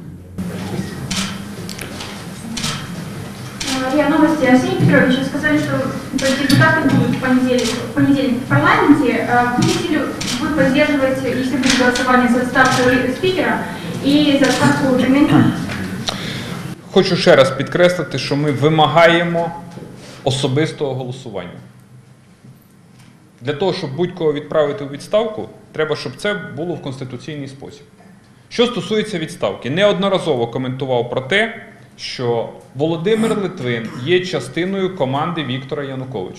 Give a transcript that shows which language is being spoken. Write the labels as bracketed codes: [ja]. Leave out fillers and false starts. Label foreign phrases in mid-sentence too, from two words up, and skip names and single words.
[ru] РИА Новости. Арсений Петрович, вы сказали, что депутаты будут в понедельник в парламенте. Будете ли вы поддерживать, если будет голосование за отставку спикера и за отставку Джемилева? [uk] Хочу ще раз підкреслити, що ми вимагаємо особистого голосування. Для того, щоб будь-кого відправити у відставку, треба, щоб це було в конституційний спосіб. Що стосується відставки, неодноразово коментував про те, що Володимир Литвин є частиною команди Віктора Януковича.